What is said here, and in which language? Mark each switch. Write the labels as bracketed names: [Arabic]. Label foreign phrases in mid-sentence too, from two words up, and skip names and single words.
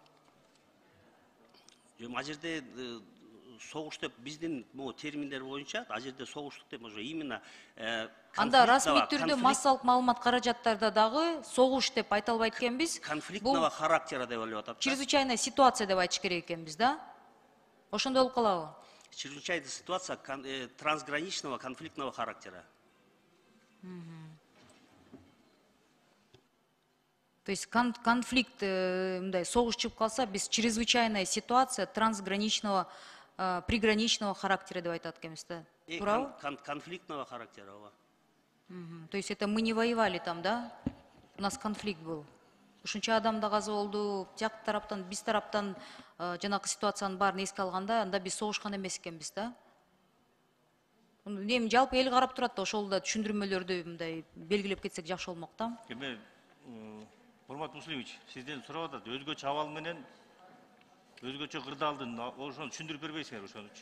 [Kyrgyz] Ал жерде согуш деп биздин бул терминдер боюнча ал жерде согуштук деп [Russian] уже именно [Kyrgyz] анда расмий түрдө массалык маалымат каражаттарда дагы согуш деп айта албайт экенбиз. [Russian] Конфликтного характера [Kyrgyz] деп ойлоп атат. [Russian] Чрезвычайная ситуация [Kyrgyz] деп айтыш керек экенбиз да? Ошондой болуп калабы? [Russian] Чрезвычайная ситуация трансграничного конфликтного характера. То есть конфликт, [Kyrgyz] мындай согуш чыгып калса, биз [Russian] чрезвычайная ситуация трансграничного приграничного характера [Kyrgyz] деп айтат экенбиз да. Туурабы? [Russian] Конфликтного характера. То есть это мы не воевали там, да? У нас конфликт был. [Kyrgyz] Ушунча адам да каза болду, тияк тараптан, биз тараптан жанакы ситуациянын баарын эске алганда, анда биз согушкан эмес экенбиз да. Эми жалпы эл карап турат да, ошол да түшүндүрмөлөрдү мындай белгилеп кетсек жакшы болмок да. Эми Урмат Муслимович, сизден сурап атат, өзгөчө абал менен өзгөчө кырдаалдын ошону түшүндүрүп бербейсиңер ошонучу.